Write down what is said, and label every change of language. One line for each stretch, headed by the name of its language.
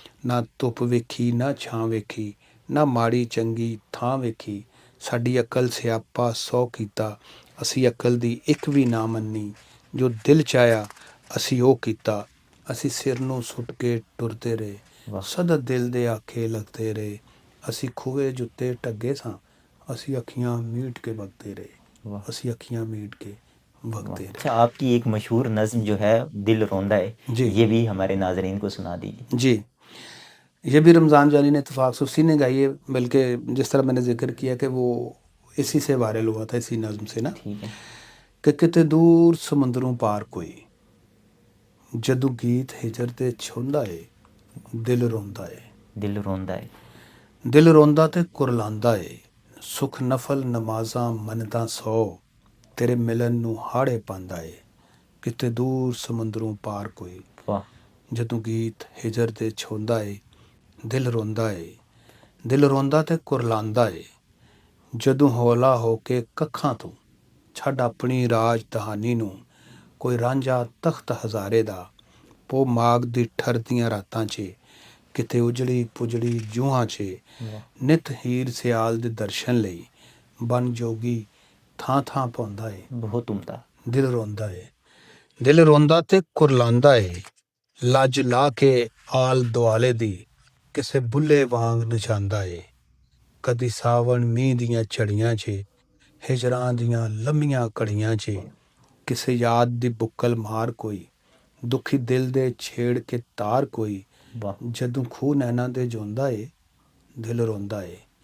Punjabi: نہ دھپ ویکھی نہ چھاں ویکھی، نہ ماڑی چنگی تھاں ویکھی. ساڈی عقل سیاپا سو کیتا، اسی عقل دی ایک بھی نہ منی. جو دل چایا اسی او کیتا، اسی سر نو سٹ کے ٹرتے رہے. واہ. سدا دل دے آکھے لگتے رہے، اسی کھوئے جتے ٹگے ساں. اسی اکھیاں میٹ کے بگتے رہے، واہ. اسی اکھیاں میٹ کے بگتے رہے.
Urdu: اچھا، آپ کی ایک مشہور نظم جو ہے دل روندا ہے، جی یہ بھی ہمارے ناظرین کو سنا دیجیے. جی، یہ بھی رمضان جانی نے اتفاق سے اسی نے گائی ہے. بلکہ جس طرح میں نے ذکر کیا کہ وہ اسی سے وائرل ہوا تھا، اسی نظم سے نا. ٹھیک ہے.
Punjabi: کہ کتے دور سمندروں پار کوئی، جدو گیت ہجر تے چھوندا ہے، دل روندا ہے. دل روندا ہے. دل روندا تے کرلاندا ہے، سکھ نفل نمازاں منتاں سو، تیرے ملن نو ہاڑے پاندا ہے. کتے دور سمندروں پار کوئی، واہ. جدوں گیت ہجر تے چھوندا ہے، دل روندا ہے. دل روندا تے کرلاندا ہے، جدوں ہولا ہو کے ککھاں تو چھڈ اپنی راج دہانی نو. کوئی رانجھا تخت ہزارے دا، پو ماگ دی ٹھردیاں راتاں چے، کتے اجڑی پجڑی جوہاں چے. واہ. نت ہیر سیال دے درشن لئی، بن جوگی تھاں تھاں پوندا ہے.
Urdu: بہت عمدہ.
Punjabi: دل روندا ہے. دل روندا تے کرلاندا ہے، لج لا کے آل دوالے دی، کسے بلے وانگ نچاندا ہے. کدی ساون میہ دیاں چڑیاں چے، ہجراں دیاں لمبیاں کڑیاں چے. کسے یاد دی بکل مار کوئی، دکھی دل دے چھیڑ کے تار کوئی. واہ. جدوں کھو نینا دے جوندا ہے، ਦਿਲ ਰੋਂਦਾ ਏ।